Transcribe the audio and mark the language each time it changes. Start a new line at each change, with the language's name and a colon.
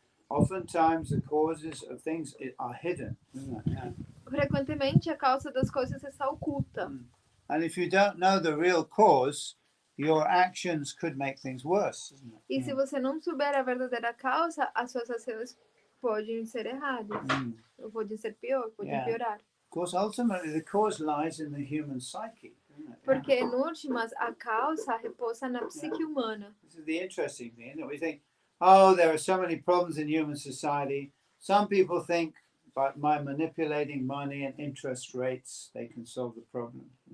English: Oftentimes the causes of things are hidden, isn't it?
Portuguese: Frequentemente a causa das coisas está oculta.
English: And if you don't know the real cause, your actions could make things worse, isn't it?
Portuguese: E se você não souber a verdadeira causa, as suas ações podem ser erradas. Ou podem ser podem piorar.
English: Of course, ultimately, the cause lies in the human psyche, isn't it?
Portuguese: Porque, em últimas, a causa repousa na psique humana.
English: This is the interesting thing, isn't it? We think, there are so many problems in human society. Some people think, by manipulating money and interest rates, they can solve the problem.